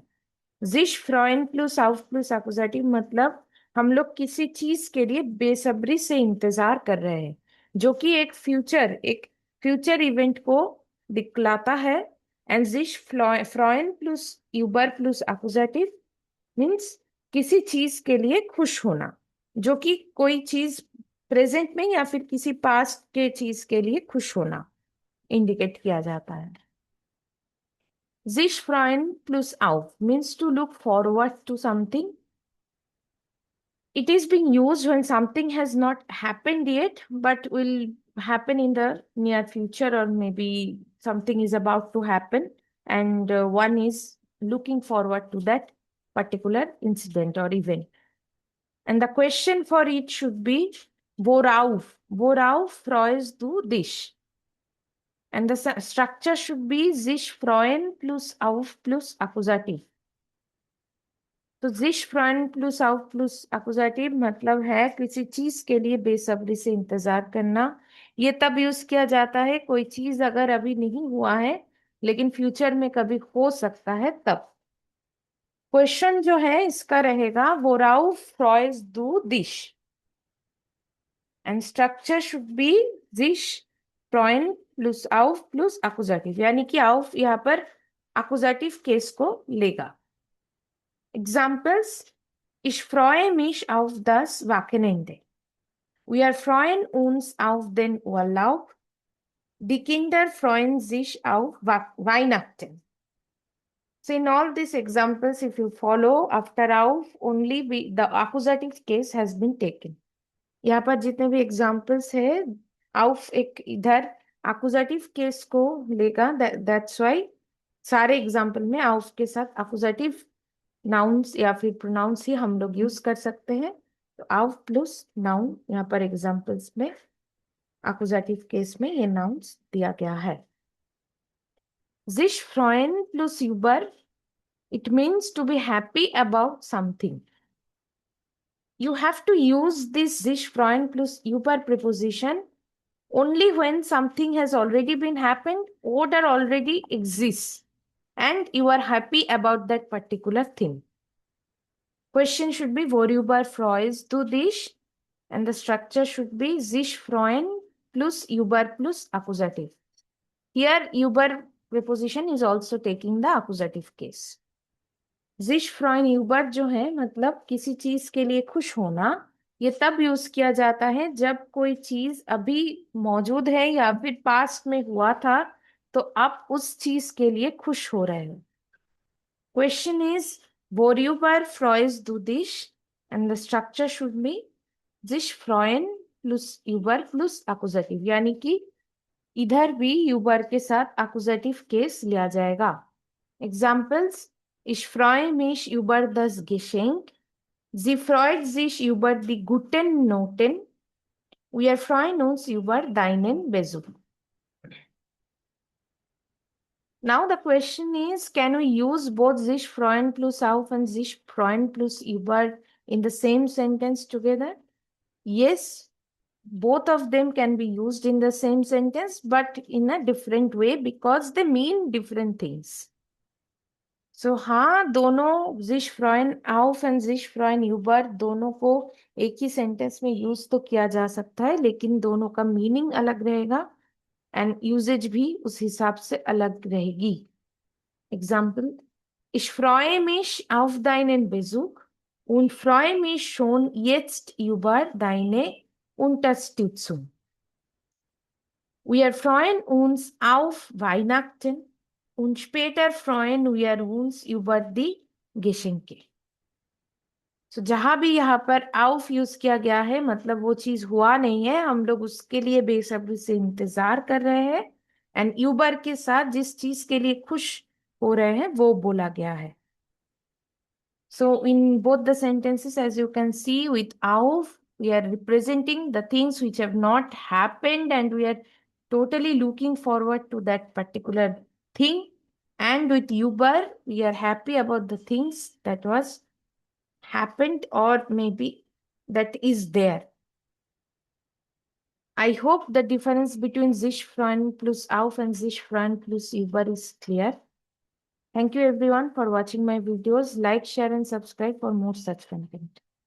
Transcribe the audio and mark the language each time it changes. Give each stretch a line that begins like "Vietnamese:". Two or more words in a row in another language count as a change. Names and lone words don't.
German: sich freuen
English: plus auf plus accusative
Hindi: मतलब हम लोग किसी चीज के लिए बेसब्री से इंतजार कर रहे हैं, जो कि एक
English: future event
Hindi: को दिखलाता है. एंड
German: sich freuen
English: plus über plus accusative means
Hindi: किसी चीज के लिए खुश होना, जो कि कोई चीज प्रेजेंट में या फिर किसी पास्ट के चीज के लिए खुश होना इंडिकेट किया जाता है.
German: Sich freuen plus auf
English: means to look forward to something. It is being used when something has not happened yet but will happen in the near future, or maybe something is about to happen and one is looking forward to that particular incident or event. And the question for it should be
German: worauf freust du dich?
English: And the structure should be
German: sich freuen plus auf
English: plus accusative.
Hindi: तो
German: sich freuen
English: plus auf plus accusative
Hindi: मतलब है किसी चीज के लिए बेसब्री से इंतजार करना. ये तब यूज किया जाता है कोई चीज अगर अभी नहीं हुआ है लेकिन फ्यूचर में कभी हो सकता है तब. क्वेश्चन जो है इसका रहेगा
German: worauf freust du dich?
English: and structure should be
German: sich freuen
English: plus auf plus accusative,
Hindi: यानी कि auf यहाँ पर
English: accusative case
Hindi: को लेगा.
English: Examples:
German: Ich freue mich auf das Wochenende. Wir freuen uns auf den Urlaub. Die Kinder freuen sich auf Weihnachten.
English: So in all these examples, if you follow, after auf only the accusative case has been taken.
Hindi: यहाँ पर जितने भी examples है, auf एक इधर
English: accusative case
Hindi: को लेगा.
English: That's why
Hindi: सारे example में auf के साथ
English: accusative nouns
Hindi: या फिर प्रोनाउंस ही हम लोग यूज कर सकते हैं. तो आउफ
English: plus noun
Hindi: यहाँ पर एग्जांपल्स में
English: accusative case
Hindi: में ये नाउन्स दिया गया है.
German: sich freuen plus über,
English: it means to be happy about something. You have to use this
German: sich freuen plus über
English: preposition only when something has already been happened or already exists and you are happy about that particular thing. Question should be
German: worüber freust du dich?
English: And the structure should be
German: sich freuen plus über
English: plus accusative. Here über preposition is also taking the accusative case.
German: sich freuen über
Hindi: जो है मतलब किसी चीज के लिए खुश होना, ये तब यूज किया जाता है जब कोई चीज अभी मौजूद है या फिर पास्ट में हुआ था तो आप उस चीज के लिए खुश हो रहे हो.
English: Question is
German: worüber freust du dich?
English: And the structure should be
German: sich freuen plus über
English: plus accusative,
Hindi: यानी कि इधर भी über के साथ
English: accusative case
Hindi: लिया जाएगा.
English: Examples:
German: Ich freue mich über das Geschenk. Sie freut sich über die guten Noten. Wir freuen uns über deinen Besuch.
English: Now the question is, can we use both
German: sich freuen plus auf
English: and
German: sich freuen plus über
English: in the same sentence together? Yes, both of them can be used in the same sentence, but in a different way because they mean different things.
Hindi: So हाँ, दोनों
German: sich freuen auf
Hindi: and
German: sich freuen über
Hindi: दोनों को एक ही सेंटेंस में यूज तो किया जा सकता है, लेकिन दोनों का मीनिंग अलग रहेगा एंड यूजेज भी उस हिसाब से अलग रहेगी. एग्जाम्पल:
German: Ich freue mich auf deinen Besuch und freue mich schon jetzt über deine Unterstützung. Wir freuen uns auf Weihnachten und später freuen wir uns über die Geschenke.
English: So,
Hindi: जहां भी यहाँ पर auf यूज किया गया है मतलब वो चीज हुआ नहीं है, हम लोग उसके लिए बेसब्री से इंतजार कर रहे हैं. एंड यूबर के साथ जिस चीज के लिए खुश हो रहे हैं वो बोला गया है.
English: So in both the sentences, as you can see, with auf, we are representing the things which have not happened and we are totally looking forward to that particular thing. And with über, we are happy about the things that was happened or maybe that is there. I hope the difference between
German: sich freuen plus auf
English: and
German: sich freuen plus über
English: is clear. Thank you everyone for watching my videos. Like, share and subscribe for more such content.